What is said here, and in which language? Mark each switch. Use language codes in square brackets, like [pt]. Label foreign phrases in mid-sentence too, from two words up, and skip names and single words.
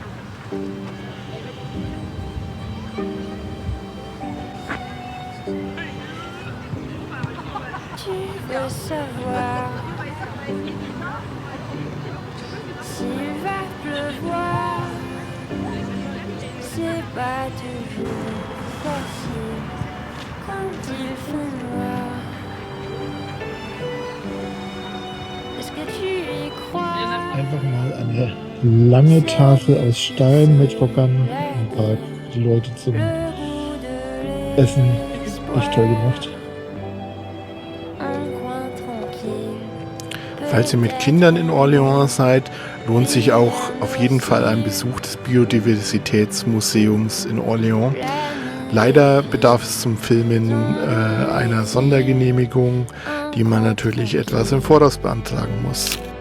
[fr] Tu veux savoir s'il va pleuvoir? C'est pas toujours facile quand il fait noir. Est-ce que tu y crois? [de] Einfach mal eine lange Tafel aus Stein mit Hockern und Park. Die Leute zum [fr] Le goût de [de] Essen. Echt toll gemacht. [fr] un coin tranquille. [de] Falls ihr mit Kindern in Orléans seid, lohnt sich auch auf jeden Fall ein Besuch des Biodiversitätsmuseums in Orléans. Leider bedarf es zum Filmen einer Sondergenehmigung, die man natürlich etwas im Voraus beantragen muss.